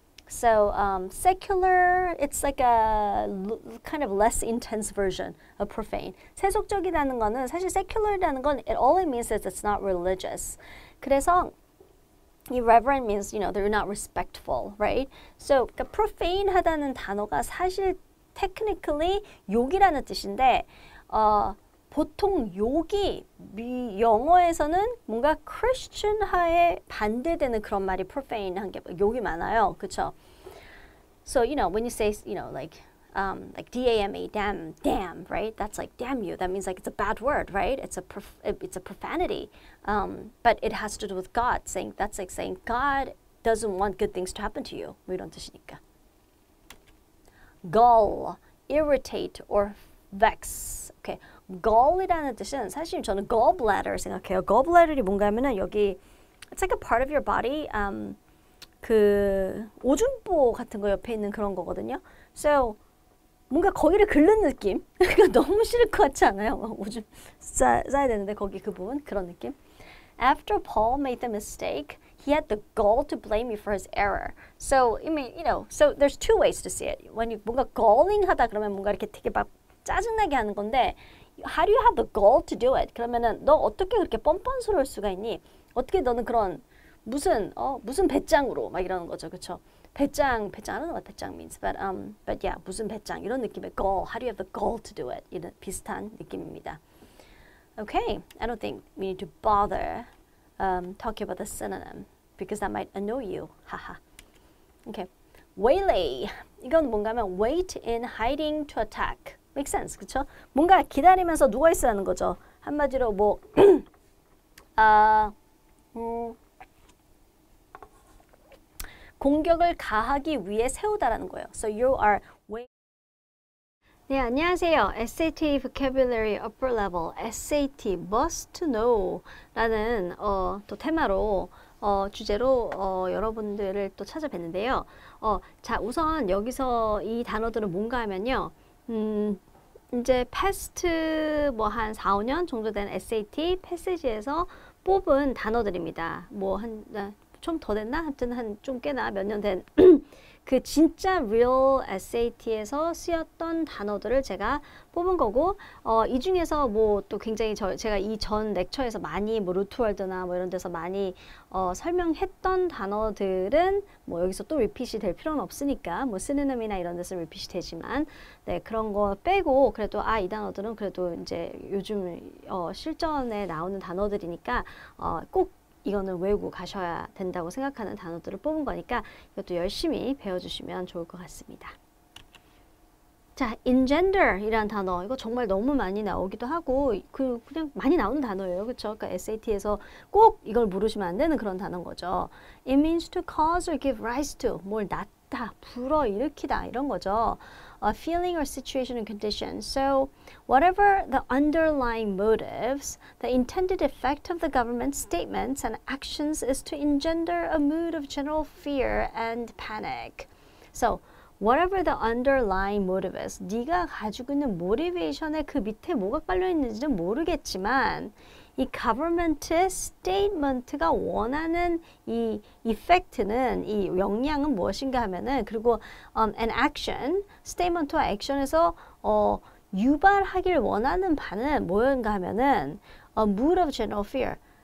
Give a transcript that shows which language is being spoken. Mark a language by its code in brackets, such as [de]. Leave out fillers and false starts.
[en] So secular, it's like a kind of less intense version of profane. [ko] 세속적이라는 거는 사실 [en] secular이라는 건 all it means is it's not religious. [ko] 그래서 [en] irreverent means they're not respectful, right? [ko] So 그러니까 profane하다는 단어가 사실 technically 욕이라는 뜻인데 보통 욕이 영어에서는 뭔가 Christian화에 반대되는 그런 말이 profane한 게 욕이 많아요, 그렇죠? [en] So when you say like D-A-M-A, damn, right? That's like damn you. That means like it's a bad word, right? It's a profanity, but it has to do with God. That's like saying God doesn't want good things to happen to you. [ko] 뭐 이런 뜻이니까. [en] Gall, irritate or vex. Okay. [ko] gall이라는 뜻은 사실 저는 gallbladder 생각해요. [en] gallbladder이 [ko] 뭔가 하면은 여기 [en] it's like a part of your body. [ko] 그 오줌보 같은 거 옆에 있는 그런 거거든요. So 뭔가 거기를 긁는 느낌. 그러니까 너무 싫을 것 같지 않아요? 오줌 싸야 되는데 거기 그 부분 그런 느낌. [en] After Paul made the mistake, he had the gall to blame you for his error. So I mean, so there's two ways to see it. When you [ko] 뭔가 galling하다 그러면 뭔가 이렇게 되게 막 짜증나게 하는 건데 [en] how do you have the gall to do it? [ko] 그러면은 너 어떻게 그렇게 뻔뻔스러울 수가 있니? 어떻게 너는 그런 무슨 배짱으로 막 이러는 거죠, 그렇죠? [en] 배짱, I don't know what 배짱 means, but yeah, [ko] 무슨 배짱 이런 느낌의 [en] gall. How do you have the gall to do it? [ko] 이런 비슷한 느낌입니다. [en] Okay, I don't think we need to bother talking about the synonym because that might annoy you. Haha. Okay, waylay. [ko] 이건 뭔가면 [en] wait in hiding to attack. Makes sense, [ko] 그렇죠? 뭔가 기다리면서 누워 있으라는 거죠. 한마디로 뭐 공격을 가하기 위해 세우다라는 거예요. [en] So you are waiting. [ko] 네, 안녕하세요. SAT Vocabulary Upper Level, SAT Must to Know 라는 또 테마로 주제로 여러분들을 또 찾아뵀는데요. 자, 우선 여기서 이 단어들은 뭔가 하면요. 이제 past 뭐 한 4, 5년 정도 된 SAT 패시지에서 뽑은 단어들입니다. 뭐 좀 더 됐나? 하여튼 한 좀 꽤나 몇 년 된 그 진짜 real SAT에서 쓰였던 단어들을 제가 뽑은 거고 이 중에서 뭐 또 굉장히 제가 이 전 렉처에서 많이 뭐 루트월드나 뭐 이런 데서 많이 설명했던 단어들은 뭐 여기서 또 리핏이 될 필요는 없으니까 뭐 시노님이나 이런 데서 리핏이 되지만 네 그런 거 빼고 그래도 이 단어들은 그래도 이제 요즘 실전에 나오는 단어들이니까 꼭 이거는 외우고 가셔야 된다고 생각하는 단어들을 뽑은 거니까 이것도 열심히 배워주시면 좋을 것 같습니다. 자, engender 이라는 단어 이거 정말 너무 많이 나오기도 하고 그냥 많이 나오는 단어예요. 그렇죠? 그러니까 SAT에서 꼭 이걸 모르시면 안 되는 그런 단어인 거죠. [en] It means to cause or give rise to [ko] 뭘 낳다, 불어일으키다 이런 거죠. [en] A feeling or situation and condition. So whatever the underlying motives, the intended effect of the government's statements and actions is to engender a mood of general fear and panic. So whatever the underlying motive is, [ko] 네가 가지고 있는 motivation에 그 밑에 뭐가 깔려 있는지는 모르겠지만 이 government statement가 원하는 이 effect는 이 영향은 무엇인가 하면은 그리고 an action, statement와 action에서 유발하길 원하는 바는 뭐인가 하면은 [en] mood of general fear,